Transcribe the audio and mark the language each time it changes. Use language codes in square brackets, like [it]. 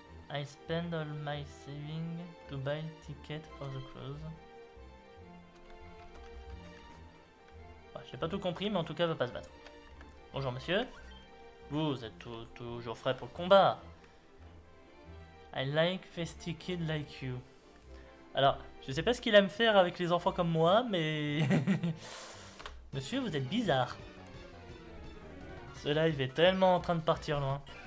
[en] I spend all my savings to buy ticket for the cruise. [fr] Bah, j'ai pas tout compris, mais en tout cas, elle va pas se battre. Bonjour monsieur. Vous êtes toujours frais pour le combat. [en] I like festy kid like you. [fr] Alors, je sais pas ce qu'il aime faire avec les enfants comme moi, mais... Monsieur, vous êtes bizarre. Ce live est tellement en train de partir loin.